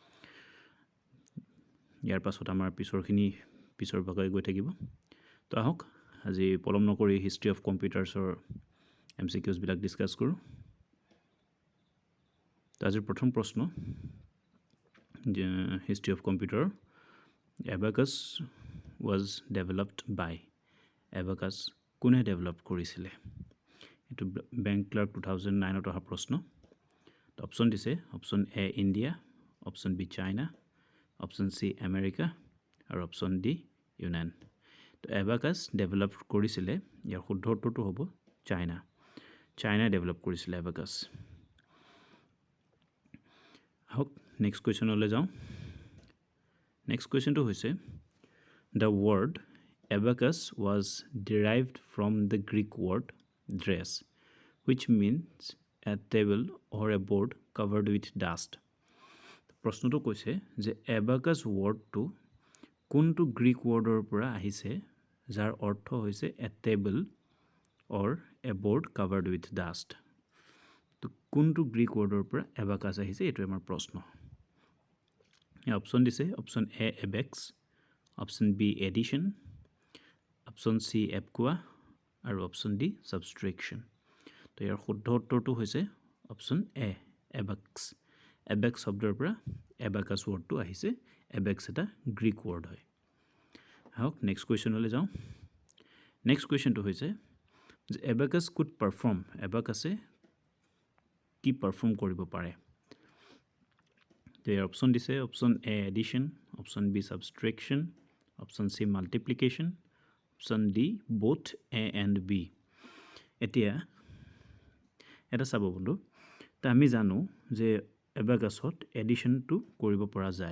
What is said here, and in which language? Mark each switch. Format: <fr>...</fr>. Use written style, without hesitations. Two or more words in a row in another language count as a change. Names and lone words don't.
<as>ইয়াৰ পাছত আমাৰ পিছৰ ভাগলৈ গৈ থাকিব। তো আহক আজি পলম নকৰি</as> <en>History of Computers</en> <as>MCQs বিলাক ডিসকাস কৰো। তো আজিৰ প্ৰথম প্ৰশ্ন যে</as> <en>History of Computer abacus was developed by</en> <as>abacus কোনে ডেভেলপ কৰিছিলে? এটো</as> <en>bank clerk</en> <as>2009 ত অহা প্ৰশ্ন। তো অপচন দিছে</as> <en>option A</en> <as>ইণ্ডিয়া,</as> <en>option B</en> <as>চাইনা,</as> <en>option C</en> <as>আমেৰিকা আৰু</as> <en>option D</en> <as>ইউনান। তো abacus ডেভেলপ কৰিছিলে, ইয়াৰ শুদ্ধ উত্তৰটো হ'ব চাইনা। চাইনা ডেভেলপ কৰিছিলে abacus। হক</as> <en>next question</en> <as>যাওঁ।</as> <en>next question</en> <as>হৈছে</as> <en>the word abacus was derived from the Greek word dress which means a table or a board covered with dust.</en> <as>প্ৰশ্নটো কৈছে যে abacus wordটো কোনটো গ্ৰীক ৱৰ্ডৰ পৰা আহিছে যাৰ অৰ্থ হৈছে</as> <en>a table or a board covered with dust.</en> <as>তো কোনটো গ্ৰীক ৱৰ্ডৰ পৰা abacus আহিছে এটো আমাৰ প্ৰশ্ন। এই অপচন দিছে</as> <en>option A</en> <as>abex,</as> <en>option B</en> <as>এডিশন,</as> <en>option C</en> <as>এপকুয়া আৰু</as> <en>option D</en> <as>সাবষ্ট্ৰেকশন। তো ইয়াৰ শুদ্ধ উত্তৰটো হৈছে</as> <en>option A</en> <as>abex। abex শব্দৰ পৰা abacus ৱৰ্ডটো আহিছে। abex এটা গ্ৰীক ৱৰ্ড হয়। হক</as> <en>next question</en> <as>যাওঁ।</as> <en>next question</en> <as>হৈছে যে</as> <en>abacus could perform,</en> <as>abacus কি পারফর্ম কৰিব পাৰে? তো ইয়াৰ অপচন দিছে</as> <en>option A</en> <as>এডিশন,</as> <en>option B</en> <as>সাবষ্ট্ৰেকশন,</as> <en>option C</en> <as>মাল্টিপ্লিকেশন,</as> <en>option D both A and B.</en> <as>এতিয়া এটা চাব বন্ধু, তো আমি জানো যে abacusত এডিশনটো কৰিব পৰা যায়।</as>